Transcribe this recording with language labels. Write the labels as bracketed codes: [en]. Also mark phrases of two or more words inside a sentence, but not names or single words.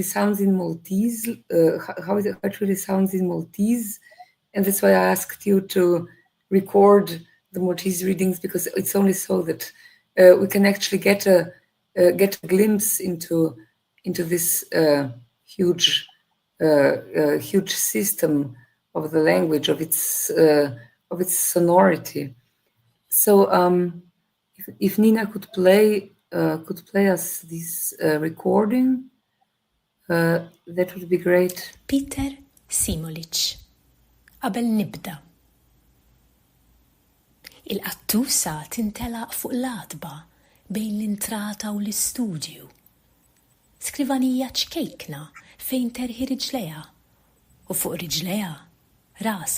[en] sounds in Maltese, how it really sounds in Maltese, and that's why I asked you to record the Maltese readings, because it's only so that we can actually get a glimpse into this huge system of the language, of its sonority. So if Nina could play us this recording, that would be great. [mt] Peter Semolič. Qabel nibda. Il-qattusa tintelaq fuq l-adba bejn l-intrata u l-istudju. Skrivanija ċkejkna fejn terħi riġleja u fuq riġleja rasa.